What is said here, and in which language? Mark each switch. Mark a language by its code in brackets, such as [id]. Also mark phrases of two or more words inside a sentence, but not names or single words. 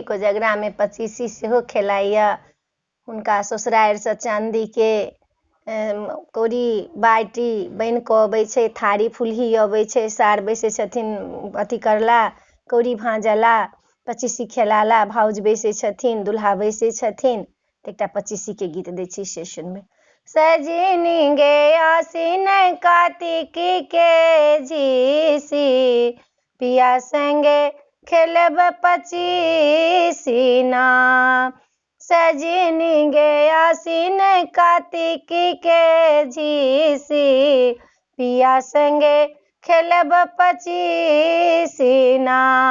[mai] कोजगरा में 25 सेहो खेलाइया। हुनका ससुरारि से चांदी के कौड़ी बाटी बन के अबै छै, थारी फुलही अबै छै, सार बैसे छथिन अथी करला, कौड़ी भांजला, 25 खेलाला, भाउज बैसे छथिन, दुल्हा बैसे छथिन। एकटा 25 के गीत दै छी से सुनबै। सजनी गे आसीन कार्तिक के झीसी, पिया संगे खेलब 25 ना। सजनी गे आसीन कार्तिक के झीसी, पिया संगे खेलब 25 ना।